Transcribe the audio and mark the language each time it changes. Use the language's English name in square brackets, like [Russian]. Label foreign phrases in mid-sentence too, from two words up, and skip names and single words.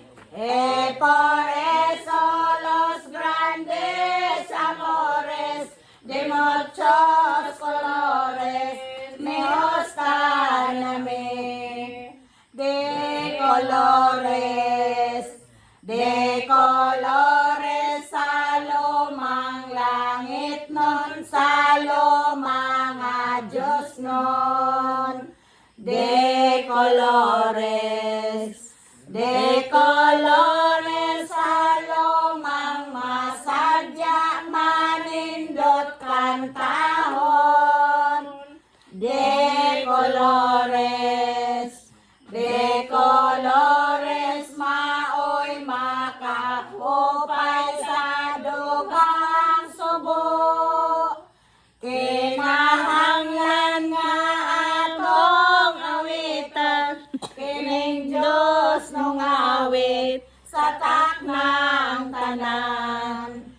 [Spanish] Por eso los grandes amores de muchos colores me gustan a mí. De colores [Cebuano] sa lumang langit nun, sa lumang Diyos nun. [Spanish] De colores [Cebuano] sa lumang masadya manindot kantahon. [Spanish] De colores [Cebuano] maoy makahupay sa dugang subo. Kinahanglan nga atong awitan kining Diyos nung awit sa taknang tanan.